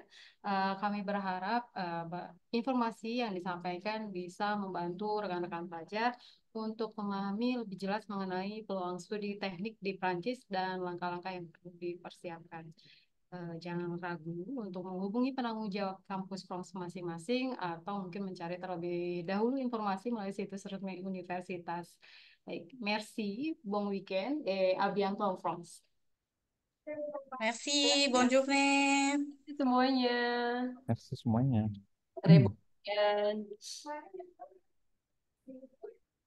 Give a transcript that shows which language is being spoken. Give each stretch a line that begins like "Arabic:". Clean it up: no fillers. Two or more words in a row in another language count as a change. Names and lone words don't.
Indonesian: Kami berharap informasi yang disampaikan bisa membantu rekan-rekan pelajar untuk memahami lebih jelas mengenai peluang studi teknik di Prancis dan langkah-langkah yang perlu dipersiapkan. Jangan ragu untuk menghubungi penanggung jawab kampus Frans masing-masing atau mungkin mencari terlebih dahulu informasi melalui situs resmi universitas. Baik,
French: merci, bon weekend, et à bientôt en France. Merci, bonjour nih.
Indonesian: Semuanya. Merci semuanya.
French: Très bon weekend.